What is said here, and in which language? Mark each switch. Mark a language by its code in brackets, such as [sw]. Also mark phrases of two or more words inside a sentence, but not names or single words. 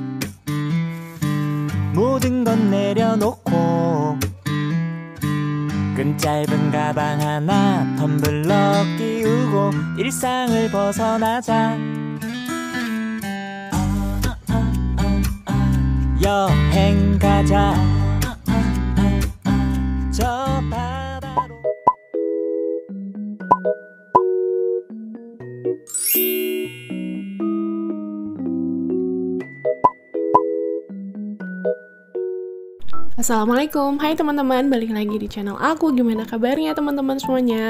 [ko] 모든 건 내려놓고 끈 짧은 가방 하나 텀블러 끼우고 일상을 벗어나자. 여행 가자. 저 바다로. [id] Assalamualaikum, hai teman-teman, balik lagi di channel aku. Gimana kabarnya teman-teman semuanya?